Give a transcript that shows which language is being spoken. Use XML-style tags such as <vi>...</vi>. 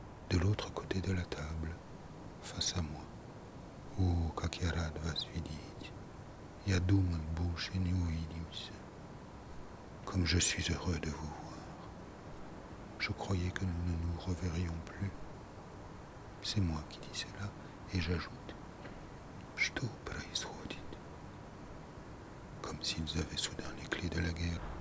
<fr>De l'autre côté de la table, face à moi.</fr> <ru>Oh, как я рад вас видеть. Я думал, больше не увидимся.</ru> <fr>Comme je suis heureux de vous voir. Je croyais que nous ne nous reverrions plus. C'est moi qui dis cela, et j'ajoute</fr> <ru>Что происходит?</ru> <fr>Comme s'ils avaient soudain les clés de la guerre.</fr>